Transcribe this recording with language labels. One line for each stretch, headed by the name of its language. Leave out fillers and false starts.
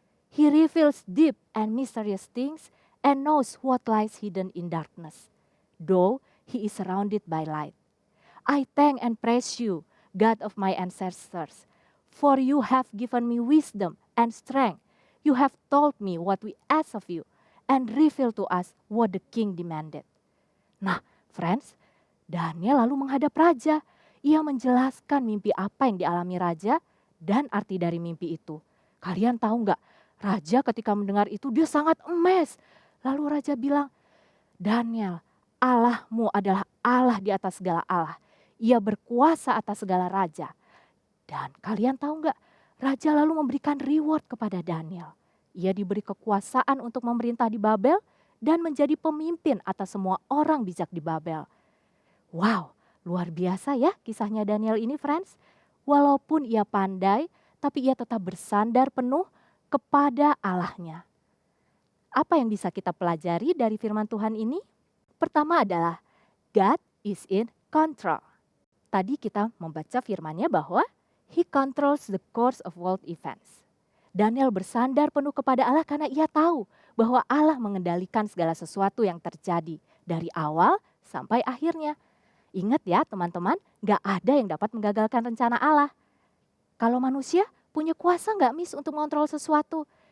English: He reveals deep and mysterious things and knows what lies hidden in darkness, though he is surrounded by light. I thank and praise you, God of my ancestors, for you have given me wisdom and strength. You have told me what we ask of you and revealed to us what the king demanded."
Indonesian: Nah, friends, Daniel lalu menghadap raja. Ia menjelaskan mimpi apa yang dialami raja dan arti dari mimpi itu. Kalian tahu nggak, raja ketika mendengar itu dia sangat amazed. Lalu raja bilang, "Daniel, Allahmu adalah Allah di atas segala Allah. Ia berkuasa atas segala raja." Dan kalian tahu nggak, raja lalu memberikan reward kepada Daniel. Ia diberi kekuasaan untuk memerintah di Babel dan menjadi pemimpin atas semua orang bijak di Babel. Wow, luar biasa ya kisahnya Daniel ini friends. Walaupun ia pandai, tapi ia tetap bersandar penuh kepada Allahnya. Apa yang bisa kita pelajari dari firman Tuhan ini? Pertama adalah
English: God is in control.
Indonesian: Tadi kita membaca firman-Nya bahwa
English: He controls the course of world events.
Indonesian: Daniel bersandar penuh kepada Allah karena ia tahu bahwa Allah mengendalikan segala sesuatu yang terjadi dari awal sampai akhirnya. Ingat ya teman-teman, gak ada yang dapat menggagalkan rencana Allah. Kalau manusia punya kuasa gak Miss untuk mengontrol sesuatu?